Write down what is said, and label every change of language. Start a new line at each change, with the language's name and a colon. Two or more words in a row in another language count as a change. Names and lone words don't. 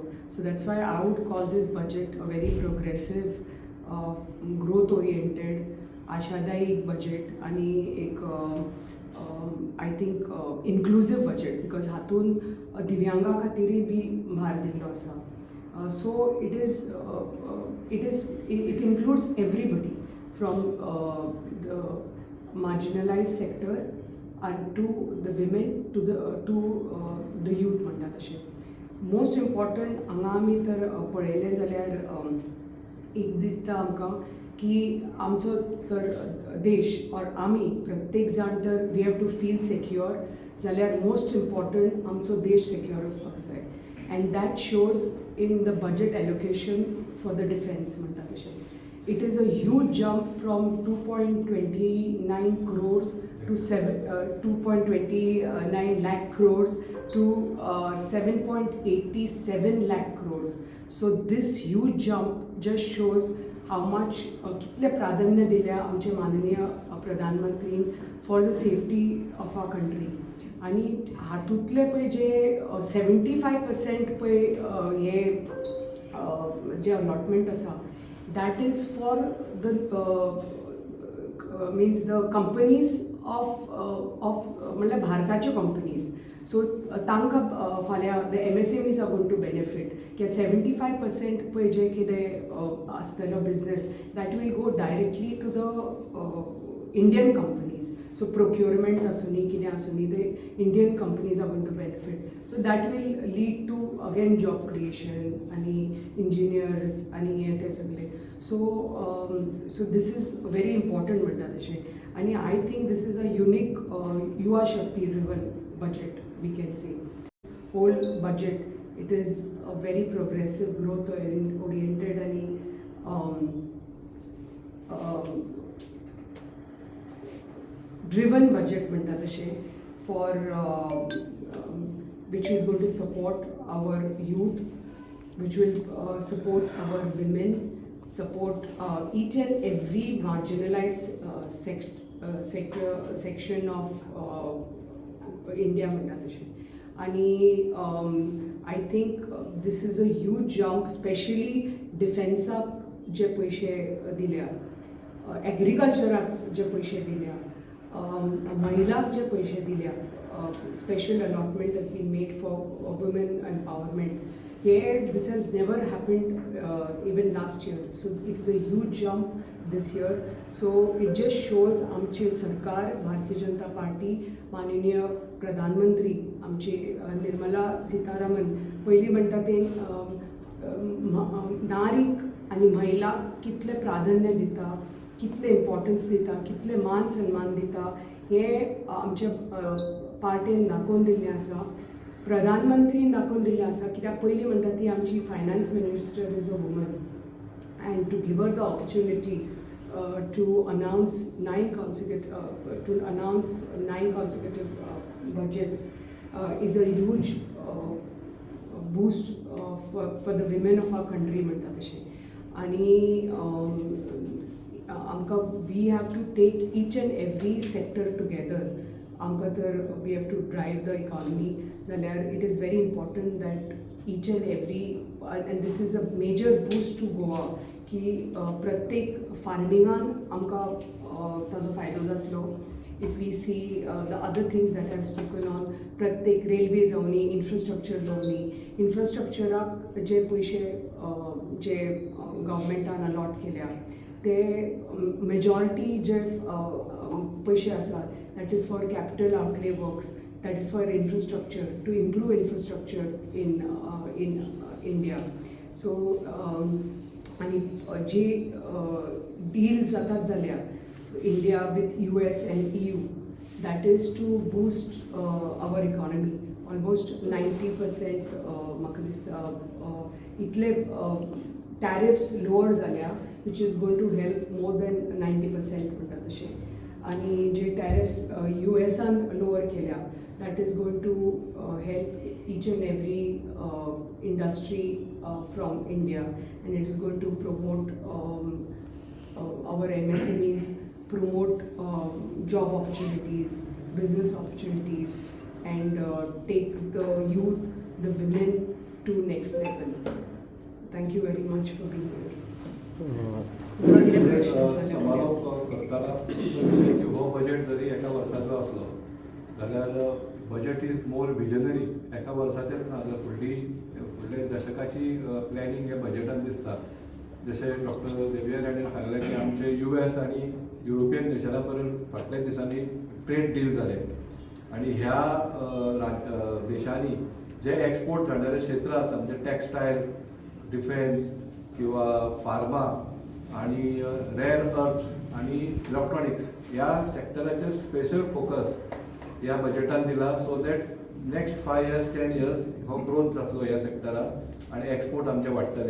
English: so that's why I would call this budget a very progressive, growth oriented,
Konkani: आशादायी बजेट आणि एक
English: I think inclusive budget, because
Konkani: हातून दिव्यांगा खातीरय बी भार दिल्लो आसा.
English: so it includes everybody from the marginalised sector and to the women to the youth
Konkani: म्हणटा तशें.
English: most important
Konkani: हांगा आमी तर पळयलें जाल्यार एक दिसता आमकां की आमचो तर देश और आमी प्रत्येक जाण तर
English: we have to feel secure,
Konkani: जाल्यार
English: most important
Konkani: आमचो देश सेक्युअर आसपाक जाय.
English: and that shows in the budget allocation for the defence
Konkani: म्हणटा तशें.
English: It is a huge jump from 2.29 crores to 2.29 lakh crores to 7.87 lakh crores. So this huge jump just shows how much
Konkani: कितले प्राधान्य दिल्या आमचे माननीय प्रधानमंत्रीन
English: for the safety of our country.
Konkani: आणि हातूंतले पळय जे 75% पळय हे जे अलॉटमेंट आसा
English: that is for the means the companies of
Konkani: म्हणल्यार भारताच्यो कंपनीज.
English: सो
Konkani: तांकां फाल्यां
English: the MSMEs are going to benefit
Konkani: की 75% पळय जे कितें आसतलो
English: business that will go directly to the Indian companies. so procurement
Konkani: आसूनी कितें आसूनी ते
English: Indian companies are going to benefit. so that will lead to again job creation
Konkani: आनी इंजिनियर्स आनी हें तें सगळें.
English: so this is very important
Konkani: म्हणटा तशें.
English: आनी I think this is a unique युवा शक्ती ड्रिवन budget, we can say. Whole budget, it is a very progressive growth oriented and driven budget
Konkani: म्हणटा तशें
English: for which is going to support our youth, which will support our women, support each and every marginalized section of India
Konkani: म्हणटा तशें.
English: आनी I think this is a huge jump, specially
Konkani: डिफेन्साक जे पयशे दिल्या, एग्रीकल्चराक जे पयशे दिल्या, महिलांक जे पयशे दिल्या,
English: special allotment has been made for women empowerment. This has never happened even last year. So it's a huge jump this year. So it just shows
Konkani: आमचे सरकार, भारतीय जनता पार्टी, माननीय प्रधानमंत्री आमचे निर्मला सीतारामन पयलीं म्हणटा ते नारीक आनी महिलाक कितले प्राधान्य दिता, कितले इम्पॉर्टन्स दिता, कितले मान सन्मान दिता हें आमच्या पार्टीन दाखोवन दिल्लें आसा. प्रधानमंत्रीन दाखोवन दिल्लें आसा. कित्याक पयलीं म्हणटा ती आमची
English: finance minister is a woman, and to give her the opportunity to announce 9 consecutive budgets is a huge boost for the women of our country
Konkani: म्हणटा तशें. आनी आमकां
English: we have to take each and every sector together.
Konkani: आमकां तर
English: we have to drive the economy जाल्यार it is very important that each and every and this is a major boost to Goa
Konkani: की प्रत्येक फार्मिंगान आमकां ताजो फायदो जातलो.
English: if we see the other things that have spoken on,
Konkani: प्रत्येक रेल्वे जावनी, इन्फ्रास्ट्रक्चर जावनी, इन्फ्रास्ट्रक्चराक जे पयशे जे गव्हर्मेंटान अलॉट केल्या ते मेजॉरिटी जे पयशे आसात
English: that is for capital outlay works, that is for infrastructure, to improve infrastructure in India.
Konkani: सो आनी जी डील्स जातात जाल्यार
English: इंडिया विथ US and EU, that is to boost our economy.
Konkani: Almost 90% म्हाका दिसता इतले टॅरिफ्स लोअर जाल्या,
English: which is going to help more than 90%
Konkani: म्हणटा तशें. आनी जे टॅरिफ्स USान लोअर केल्या,
English: that is going to help each and every industry from India, and it is going to promote our MSMEs, promote job opportunities, business opportunities, and take the youth, the women to next level. Thank you very much for being here.
Konkani: समारोप करताना विषय की हो बजेट जरी एका वर्साचो असलो जाल्यार
English: budget is more visionary.
Konkani: एका वर्साचेर ना जाल्यार फुडल्या दशकाची प्लॅनिंग ह्या बजेटान दिसता. जशें डॉक्टर देवियर हाणें सांगलें की आमचे US आनी युरोपियन देशां बरोबर फाटल्या दिसांनी
English: trade deal
Konkani: जाले, आनी ह्या देशांनी जे एक्सपोर्ट जाणारे क्षेत्र आसा म्हणजे टॅक्सटायल, डिफेन्स किंवा फार्मा आणि
English: rare earth
Konkani: आणि इलेक्ट्रॉनिक्स ह्या सेक्टराचेर
English: special focus
Konkani: ह्या बजेटान दिला,
English: so that next 5 years 10 years
Konkani: हो ग्रोथ जातलो ह्या सेक्टराक आनी एक्सपोर्ट आमचे वाडटले.